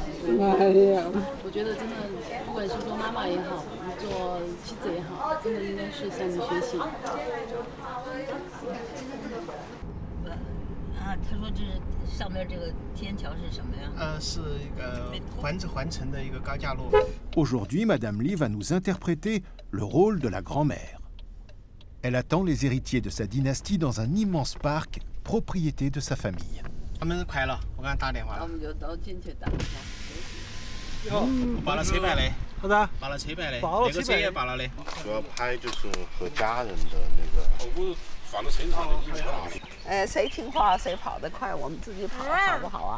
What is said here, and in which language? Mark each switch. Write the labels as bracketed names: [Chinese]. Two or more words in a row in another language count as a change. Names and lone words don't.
[Chinese] 我觉得真的，不管是做妈妈也好，做妻子也好，真的应该是向你学习。他说这是上面这个天桥是什么呀？是一个环城的一个高架路。 [French] Aujourd'hui, Madame Lee va nous interpréter le rôle de la grand-mère. Elle attend les héritiers de sa dynastie dans un immense parc, propriété de sa famille. [Chinese] 他们快了，我刚打电话了。我们就都进去等一下。我报了车牌嘞。好的。报了车牌嘞。那个车也报了嘞。主要拍就是和家人的那个。我放到车上的。谁听话谁跑得快，我们自己跑好不好啊？